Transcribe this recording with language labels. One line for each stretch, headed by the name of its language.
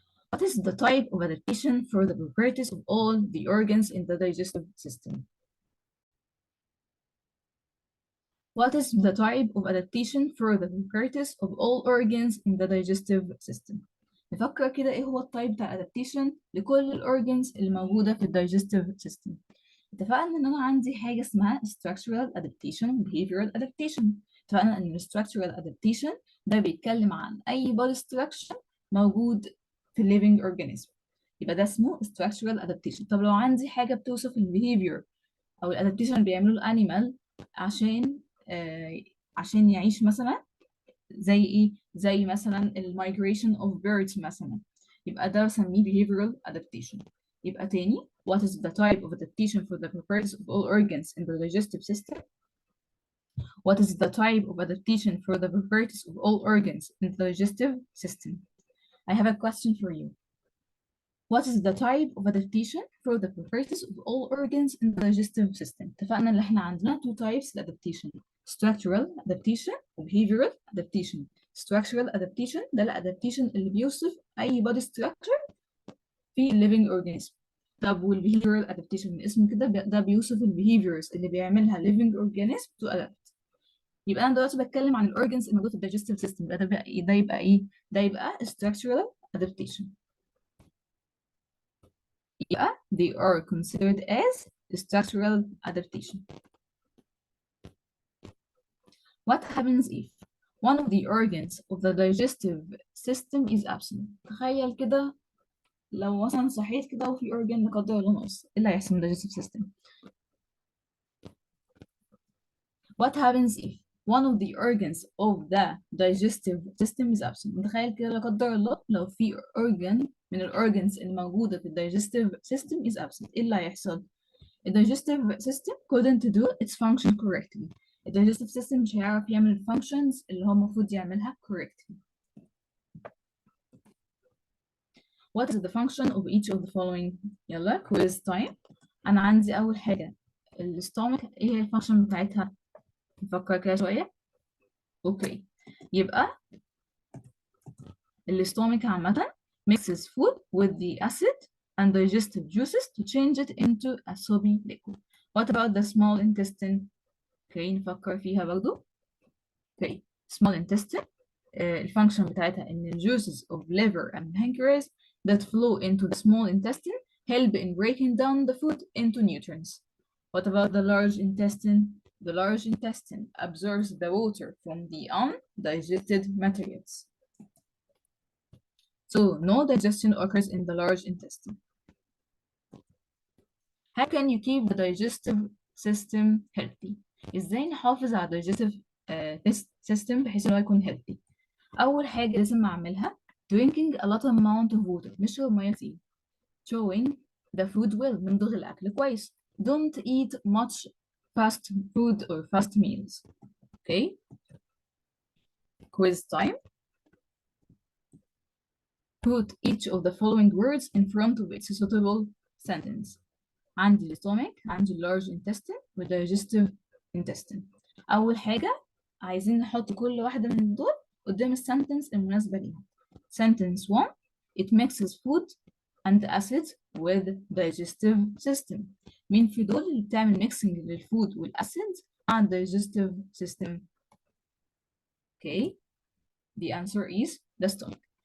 English: What is the type of adaptation for the properties of all the organs in the digestive system? What is the type of adaptation for the properties of all organs in the digestive system?
Arabic: نفكر كده ايه هو التايب بتاع adaptation لكل الاورجنز اللي موجودة في digestive system. اتفقنا ان انا عندي حاجة اسمها structural adaptation و behavioral adaptation. اتفقنا ان structural adaptation ده بيتكلم عن اي body structure موجود في living organism. يبقى ده اسمه structural adaptation. طب لو عندي حاجة بتوصف البيهيفير او الادابتيشن اللي بيعمله الانيمال عشان عشان يعيش مثلا، زي ايه؟ زي مثلا المigration of birds مثلا، يبقى ده بسميه behavioral adaptation. يبقى تاني
English: what is the type of adaptation for the properties of all organs in the digestive system? What is the type of adaptation for the properties of all organs in the digestive system? I have a question for you. What is the type of adaptation for the properties of all organs in the digestive system?
Arabic: اتفقنا ان احنا عندنا
English: two types of adaptation: structural adaptation و behavioral adaptation. structural adaptation ده الادابتيشن اللي بيوصف اي body structure في living organism.
Arabic: طب والbehavioral adaptation من اسمه كده ده بيوصف البيهيفيرز اللي بيعملها living organism to adapt. يبقى انا دلوقتي بتكلم عن الاورجنز الموجوده في الدايجستيف سيستم، ده يبقى ايه؟ ده يبقى structural adaptation.
English: Yeah, they are considered as structural adaptation. What happens if one of the organs of the digestive system is absent?
Arabic: تخيل كده لو مثلا صحيت كده وفي organ لا قدر الله ناقص،
English: ايه اللي هيحصل في digestive system؟ What happens if one of the organs of the digestive system is absent؟
Arabic: متخيل كده لا قدر الله
English: لو في organ من الأورجنز الموجودة في digestive system is absent، ايه اللي هيحصل؟ The digestive system couldn't do its function correctly. The digestive system مش هيعرف يعمل الفانكشنز اللي هو المفروض يعملها correctly. What is the function of each of the following؟
Arabic: يلا
English: quiz time.
Arabic: أنا عندي أول حاجة الستومك، إيه هي الفانكشن بتاعتها؟ نفكر كده شوية.
English: Okay, يبقى الستومك عامة mixes food with the acid and digestive juices to change it into a soapy liquid. What about the small intestine؟
Arabic: اوكي نفكر فيها برضو.
English: Okay small intestine الفانكشن بتاعتها ان ال juices of liver and pancreas that flow into the small intestine help in breaking down the food into nutrients. What about the large intestine? The large intestine absorbs the water from the undigested materials. So no digestion occurs in the large intestine. How can you keep the digestive system healthy?
Arabic: ازاي نحافظ على digestive system بحيث انه يكون healthy؟ اول حاجه لازم اعملها
English: drinking a lot amount of water،
Arabic: نشرب ميه كتير.
English: chewing the food well،
Arabic: نمضغ الاكل كويس.
English: don't eat much fast food or fast meals. Okay, quiz time. Put each of the following words in front of its suitable sentence.
Arabic: عندي stomach، عندي
English: large intestine و digestive intestine. أول حاجة
Arabic: عايزين نحط كل واحدة من دول قدام السنتنس المناسبة ليها.
English: Sentence 1: It mixes food and acids with digestive system.
Arabic: مين في دول اللي بتعمل
English: mixing للفود والacids مع digestive system؟ Okay, the answer is the stomach.